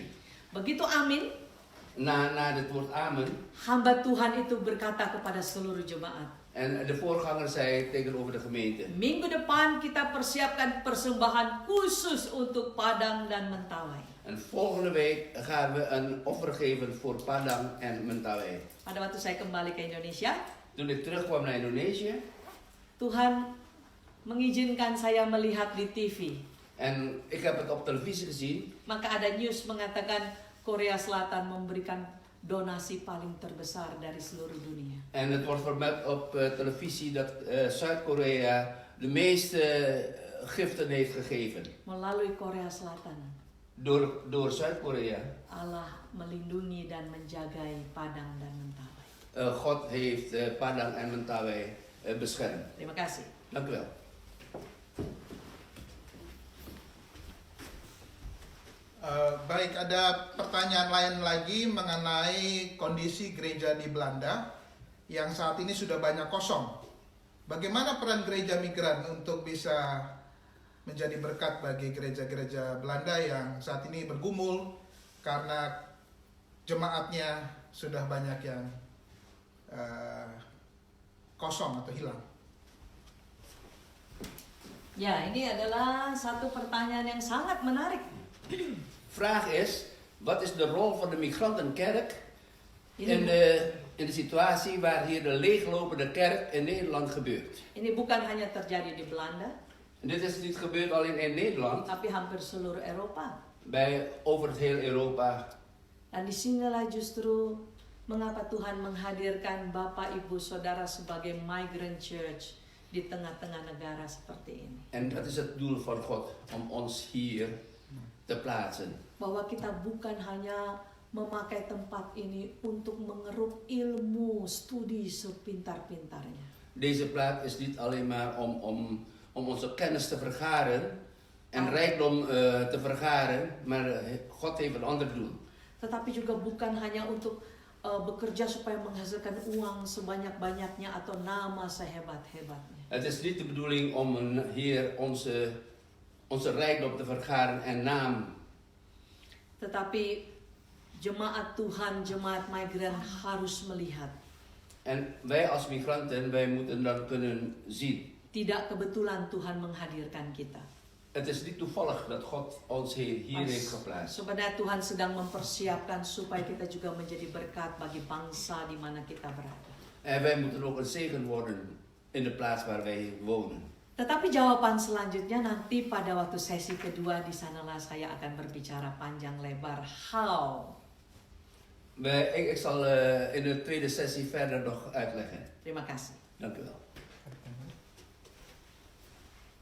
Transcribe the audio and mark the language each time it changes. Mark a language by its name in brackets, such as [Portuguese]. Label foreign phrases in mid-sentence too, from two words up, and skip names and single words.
[Indonesian] Begitu amin, [Dutch] Na het woord amen. [Indonesian] hamba Tuhan itu berkata kepada seluruh jemaat. [Dutch] En de voorganger zei tegenover de gemeente. [Indonesian] Minggu depan kita persiapkan persembahan khusus untuk Padang dan Mentawai. [Dutch] En volgende week gaan we een offer geven voor Padang en Mentawai. [Indonesian] Pada waktu saya kembali ke Indonesia, [Dutch] Toen ik terugkwam naar Indonesië. [Indonesian] Tuhan mengizinkan saya melihat di TV. [Dutch] En ik heb het op televisie gezien. [Indonesian] Maka ada news mengatakan Korea Selatan memberikan donasi paling terbesar dari seluruh dunia. [Dutch] En het wordt vermeld op televisie dat Zuid-Korea de meeste giften heeft gegeven. [Indonesian] Melalui Korea Selatan, [Dutch] Door Zuid-Korea. [Indonesian] Allah melindungi dan menjagai Padang dan Mentawai. [Dutch] God heeft Padang en Mentawai beschermd. [Indonesian] Terima kasih. [Dutch] Dank u wel. [Indonesian] Baik, ada pertanyaan lain lagi mengenai kondisi gereja di Belanda yang saat ini sudah banyak kosong. Bagaimana peran gereja migran untuk bisa menjadi berkat bagi gereja-gereja Belanda yang saat ini bergumul karena jemaatnya sudah banyak yang kosong atau hilang? Ya, ini adalah satu pertanyaan yang sangat menarik. [Dutch] Vraag is, wat is de rol van de migrantenkerk in de situatie waar hier de leeglopende kerk in Nederland gebeurt? [Indonesian] Ini bukan hanya terjadi di Belanda, [Dutch] En dit is niet gebeurd alleen in Nederland, [Indonesian] tapi hampir seluruh Eropa. [Dutch] over het heel Europa. [Indonesian] Dan disinilah justru mengapa Tuhan menghadirkan Bapak, Ibu, Saudara sebagai [English] migrant church [Indonesian] di tengah-tengah negara seperti ini. [Dutch] En dat is het doel van God, om ons hier te plaatsen. [Indonesian] Bahwa kita bukan hanya memakai tempat ini untuk mengeruk ilmu, studi sepintar-pintarnya. [Dutch] Deze plaats is niet alleen maar om onze kennis te vergaren en rijkdom te vergaren, maar God heeft een ander doel. [Indonesian] Tetapi juga bukan hanya untuk bekerja supaya menghasilkan uang sebanyak-banyaknya atau nama sehebat-hebatnya. [Dutch] Het is niet de bedoeling om hier onze rijkdom te vergaren en naam. [Indonesian] Tetapi jemaat Tuhan, jemaat migran harus melihat. [Dutch] En wij als migranten, wij moeten dan kunnen zien. [Indonesian] Tidak kebetulan Tuhan menghadirkan kita. [Dutch] Het is niet toevallig dat God ons hier heeft geplaatst. [Indonesian] Sebenarnya Tuhan sedang mempersiapkan supaya kita juga menjadi berkat bagi bangsa di mana kita berada. [Dutch] En wij moeten ook een zegen worden in de plaats waar wij wonen. [Indonesian] Tetapi jawaban selanjutnya nanti pada waktu sesi kedua, di sanalah saya akan berbicara panjang lebar how. [Dutch] Ik zal in de tweede sessie verder nog uitleggen. [Indonesian] Terima kasih. [Dutch] Dank u wel.